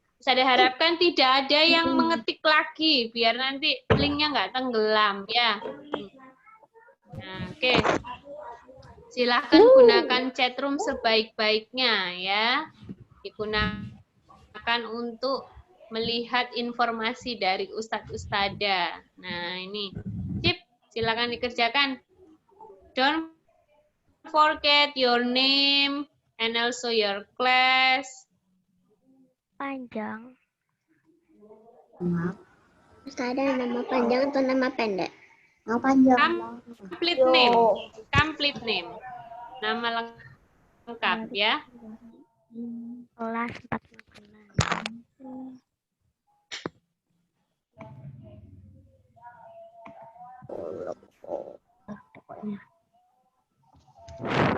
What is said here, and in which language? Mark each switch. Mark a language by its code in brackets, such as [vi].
[id] Saya harapkan tidak ada yang mengetik lagi, biar nanti linknya nggak tenggelam ya. Nah, oke. Silahkan gunakan chat room sebaik-baiknya ya. Digunakan untuk melihat informasi dari Ustadz Ustada. Nah, ini. Sip, silakan dikerjakan. [en] Don't forget your name and also your class. [id] Panjang. Ustada nama panjang atau nama pendek? Nama panjang. [en] Complete name. Complete name. [id] Nama lengkap ya. Kelas 4.